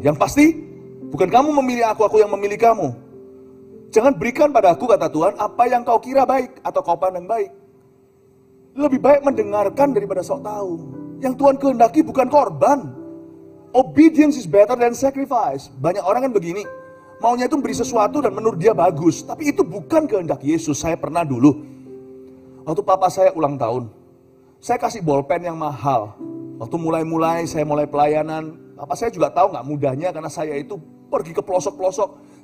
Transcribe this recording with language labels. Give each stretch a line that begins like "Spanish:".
Indonesian: Yang pasti bukan kamu memilih aku yang memilih kamu. Jangan berikan pada aku kata Tuhan apa yang kau kira baik atau kau pandang baik. Lebih baik mendengarkan daripada sok tahu. Yang Tuhan kehendaki bukan korban.
English: Obedience is better than sacrifice.
Indonesian: Banyak orang kan begini. Maunya itu beri sesuatu dan menurut dia bagus. Tapi itu bukan kehendak Yesus. Saya pernah dulu. Waktu papa saya ulang tahun. Saya kasih bolpen yang mahal. Waktu mulai saya mulai pelayanan. Papa saya juga tahu gak mudahnya karena saya itu pergi ke pelosok-pelosok.